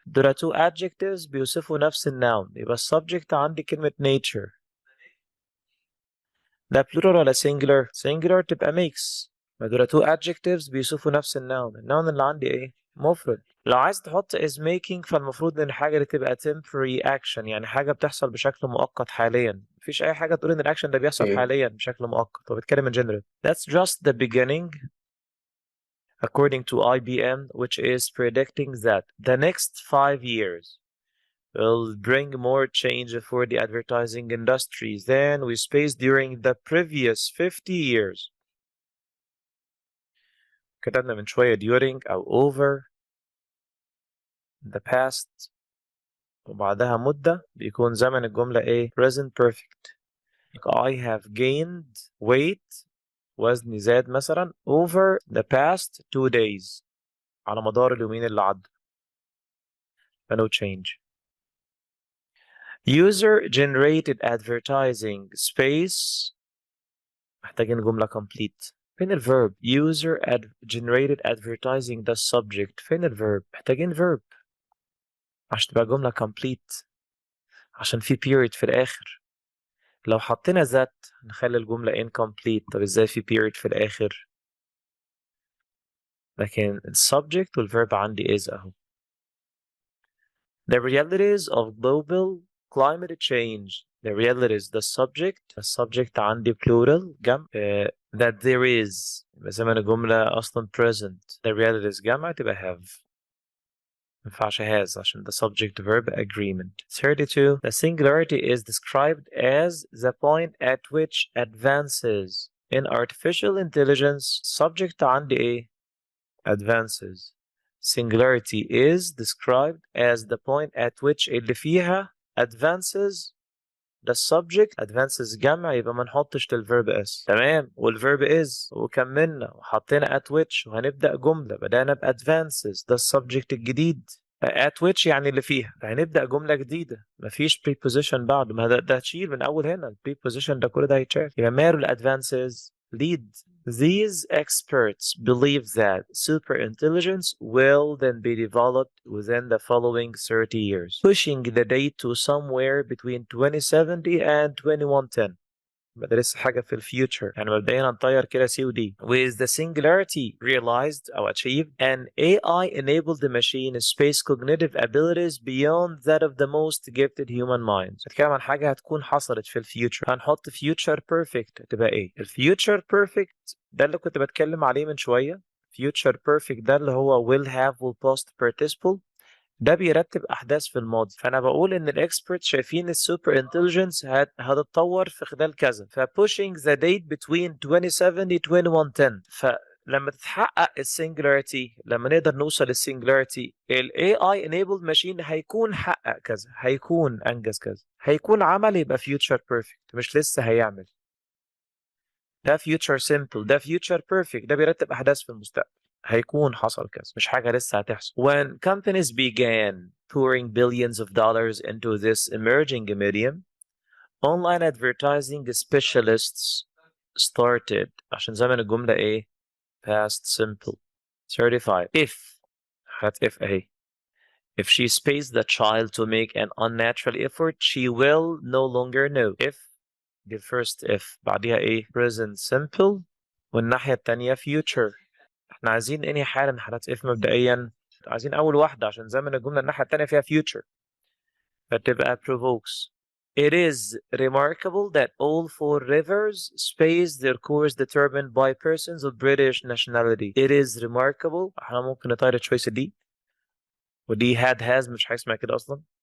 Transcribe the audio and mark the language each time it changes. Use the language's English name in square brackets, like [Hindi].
[Arabic] دول two adjectives بيوصفوا نفس النوun، يبقى السبجكت عندي كلمة nature. ده plural ولا singular؟ singular تبقى makes. دول two adjectives بيوصفوا نفس النون اللي عندي ايه؟ مفرد. لو عايز تحط is making فالمفروض ان الحاجة دي تبقى temporary action، يعني حاجة بتحصل بشكل مؤقت حاليا. مفيش أي حاجة تقول إن الأكشن ده بيحصل حاليا بشكل مؤقت، هو بيتكلم [English] in general. That's just the beginning according to IBM which is predicting that the next 5 years will bring more change for the advertising industry than we faced during the previous 50 years. [Arabic] كتبنا من شوية during أو over the past وبعدها مدة بيكون زمن الجملة إيه؟ present perfect. [English] I have gained weight وزني زاد مثلا over the past 2 days [Arabic] على مدار اليومين اللي عدوا. [English] no change. User generated advertising space [Arabic] محتاجين جملة [English] complete. [Arabic] فين الverb؟ user generated advertising ده subject، فين الverb؟ محتاجين verb عشان تبقى جملة complete عشان في period في الآخر. لو حطينا ذات نخلي الجملة incomplete. طب ازاي في period في الآخر؟ لكن السبجكت والverb عندي is أهو. [English] The realities of global climate change. The realities the subject عندي plural جمع that there is [Arabic] يبقى زمن الجملة أصلا [English] present. The realities جمع تبقى have. مينفعش has عشان the subject verb agreement. 32. The singularity is described as the point at which advances in artificial intelligence. Subject عندي إيه؟ advances. Singularity is described as the point at which اللي فيها advances ده subject. [Arabic] advances جمع يبقى ما نحطش للverb s. تمام. والverb is وكملنا وحطينا at which وهنبدأ جملة بدأنا ب advances ده السبجكت الجديد. at which يعني اللي فيها، فهنبدأ جملة جديدة مفيش preposition بعد، ما ده هتشيل من أول هنا preposition ده كل ده هيتشال. يبقى ماله [English] advances lead. These experts believe that superintelligence will then be developed within the following 30 years, pushing the date to somewhere between 2070 and 2110. [Arabic] ده لسه حاجة في الفيوتشر، يعني مبدئيا هنطير كده C و D. [English] With the singularity realized أو achieved, an AI-enabled machine space cognitive abilities beyond that of the most gifted human minds. [Arabic] هتكلم عن حاجة هتكون حصلت في الفيوتشر، هنحط future perfect تبقى إيه؟ الفيوتشر perfect ده اللي كنت بتكلم عليه من شوية. future perfect ده اللي هو will have will past participle. ده بيرتب أحداث في الماضي. فأنا بقول إن الإكسبرت شايفين السوبر انتليجنس هتتطور في خلال كذا، [English] pushing the date between 2070 2110. [Arabic] فلما تتحقق السنجلاريتي، لما نقدر نوصل للسنجلاريتي، ال AI enabled machine هيكون حقق كذا، هيكون أنجز كذا، هيكون عمل، يبقى future perfect، مش لسه هيعمل. ده future simple، ده future perfect، ده بيرتب أحداث في المستقبل، هيكون حصل كذا، مش حاجة لسه هتحصل. [English] When companies began pouring billions of dollars into this emerging medium, online advertising specialists started. [Arabic] عشان زمن الجملة إيه؟ past simple. 35. [English] If هات if أهي. If she spaces the child to make an unnatural effort, she will no longer know. [Arabic] If دي first if، بعديها إيه؟ present simple، والناحية التانية future. احنا عايزين انهي حالة من حالات if مبدئيا؟ عايزين أول واحدة عشان زمن الجملة الناحية التانية فيها future، فتبقى provokes. [English] It is remarkable that all four rivers space their course determined by persons of British nationality. It is remarkable. [Arabic] احنا ممكن نطير التشويس دي، ودي had has، مش حاجة اسمها كده أصلا.